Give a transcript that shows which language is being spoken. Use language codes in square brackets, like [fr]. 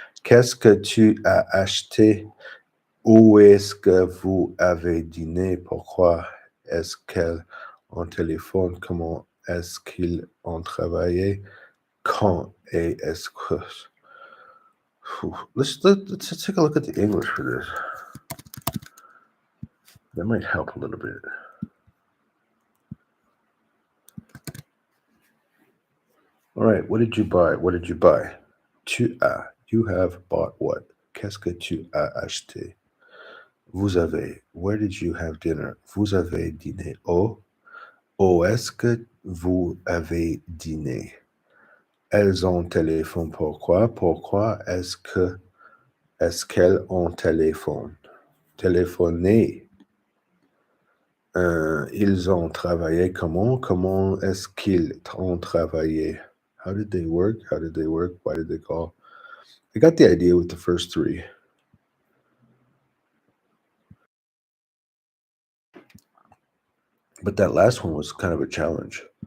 [fr] Qu'est-ce que tu as acheté? Où est-ce que vous avez dîné? Pourquoi est-ce qu'elles ont téléphone? Comment est-ce qu'ils ont travaillé? Quand et est-ce que... [en] Let's take a look at the English for this. That might help a little bit. All right, what did you buy? What did you buy? [fr] Tu as. [en] You have bought what? [fr] Qu'est-ce que tu as acheté? Vous avez. [en] Where did you have dinner? [fr] Vous avez dîné au. Où est-ce que vous avez dîné? Elles ont téléphone. Pourquoi? Pourquoi est-ce qu'elles ont téléphone? Téléphoné. Ils ont travaillé comment? Comment est-ce qu'ils ont travaillé? [en] How did they work? How did they work? Why did they call? I got the idea with the first three. But that last one was kind of a challenge.